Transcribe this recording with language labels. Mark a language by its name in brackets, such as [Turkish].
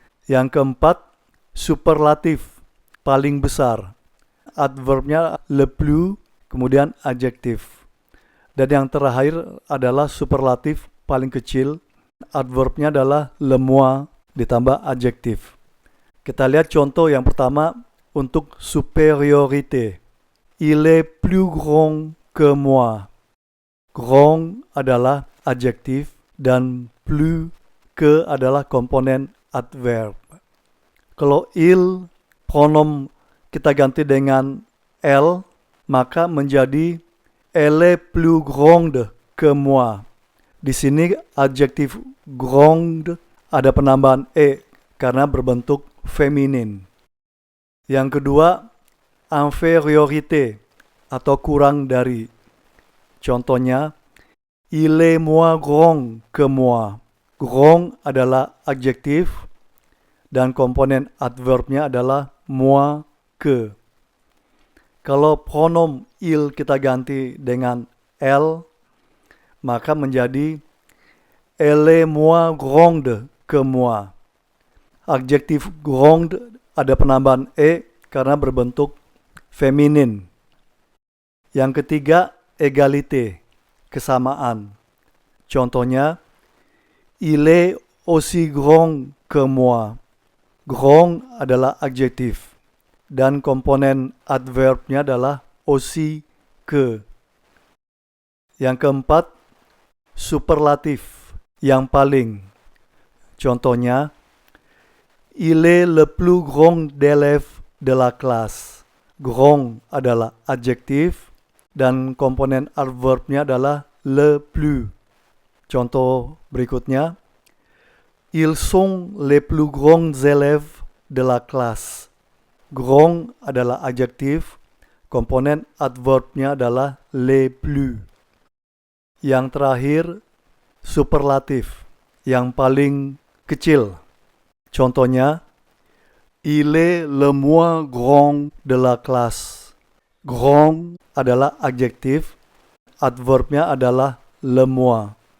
[Indonesian] Yang keempat, superlatif, paling besar. Adverbnya le plus, kemudian adjektif. Dan yang terakhir adalah superlatif, paling kecil. Adverbnya adalah le moins, ditambah adjektif. Kita lihat contoh yang pertama untuk superiorité. [French] Il est plus grand que moi. [Indonesian] Grand adalah adjektif dan plus que adalah komponen adverb. Kalau il, pronom kita ganti dengan elle, maka menjadi [French] elle est plus grande que moi. [Indonesian] Di sini adjektif grande ada penambahan e karena berbentuk feminin. Yang kedua, infériorité atau kurang dari. Contohnya, [French] il est moins grand que moi. [Indonesian] Grand adalah adjektif dan komponen adverbnya adalah moins que. Kalau pronom il kita ganti dengan elle, maka menjadi [French] elle est moins grande que moi. [Indonesian] Adjektif grande ada penambahan e karena berbentuk feminin. Yang ketiga, égalité, kesamaan. Contohnya, [French] il est aussi grand que moi. [Indonesian] Grand adalah adjektif dan komponen adverbnya adalah aussi que. Yang keempat, superlatif, yang paling. Contohnya, [French] il est le plus grand d'élèves de la classe. [Indonesian] Grand adalah adjektif dan komponen adverbnya adalah le plus. Contoh berikutnya, [French] ils sont les plus grands élèves de la classe. [Indonesian] Grand adalah adjektif, komponen adverbnya adalah les plus. Yang terakhir, superlatif, yang paling kecil. Contohnya, [French] il est le moins grand de la classe. [Indonesian] Grand adalah adjektif, adverbnya adalah le moins.